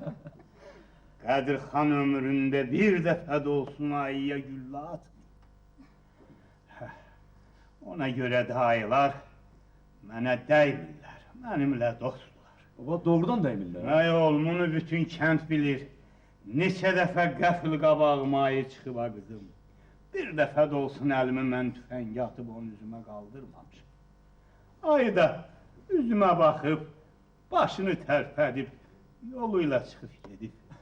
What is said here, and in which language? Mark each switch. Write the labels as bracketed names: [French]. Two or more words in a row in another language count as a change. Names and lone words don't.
[Turkish] Kadir Han ömründe bir defa da olsun ayıya gülle atmıyor. Ona göre de ayılar mənə değmirlər, benimle dostlar. Baba doğrudan değmirler. Ay oğlum, bunu bütün kent bilir. [Azerbaijani] Neçə dəfə qəfil qabağıma ayı çıxıb ha qızım. Bir dəfə də olsun əlimi mən tüfəngə atıb onun üzümə qaldırmamışım. Ayı da üzümə baxıb, başını tərpədib, yoluyla çıxıb gedib.